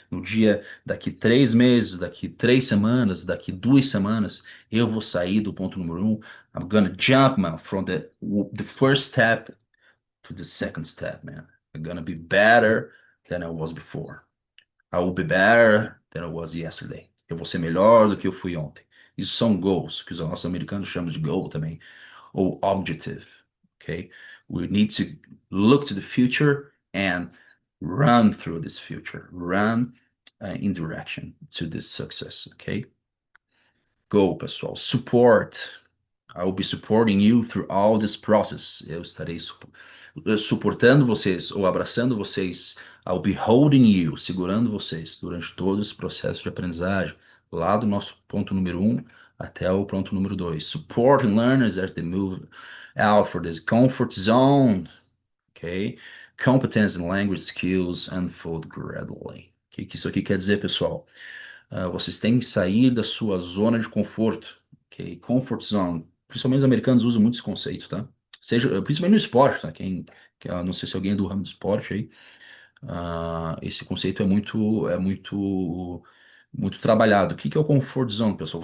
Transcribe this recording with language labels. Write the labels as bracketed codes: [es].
[pt] No dia, daqui 3 meses, daqui 3 semanas, daqui 2 semanas, eu vou sair do ponto número um. [en] I'm gonna jump, man, from the first step to the second step, man. I'm gonna be better than I was before. I will be better than I was yesterday. [pt] Eu vou ser melhor do que eu fui ontem. Isso são goals, que os nossos americanos chamam de goal também, ou objective, okay? [en] We need to look to the future and run through this future, run in direction to this success, okay? Go, pessoal. Support. I will be supporting you through all this process. [pt] Eu estarei suportando vocês ou abraçando vocês. [en] I'll be holding you, [pt] segurando vocês durante todo esse processo de aprendizagem, lá do nosso ponto número um até o ponto número dois. [en] Supporting learners as they move out for this comfort zone, ok? Competence and language skills unfold gradually. [pt] O que isso aqui quer dizer, pessoal? Vocês têm que sair da sua zona de conforto, ok? Comfort zone. Principalmente os americanos usam muito esse conceito, tá? Seja, principalmente no esporte, tá? Não sei se alguém é do ramo do esporte aí, esse conceito muito trabalhado. O que que é o comfort zone, pessoal?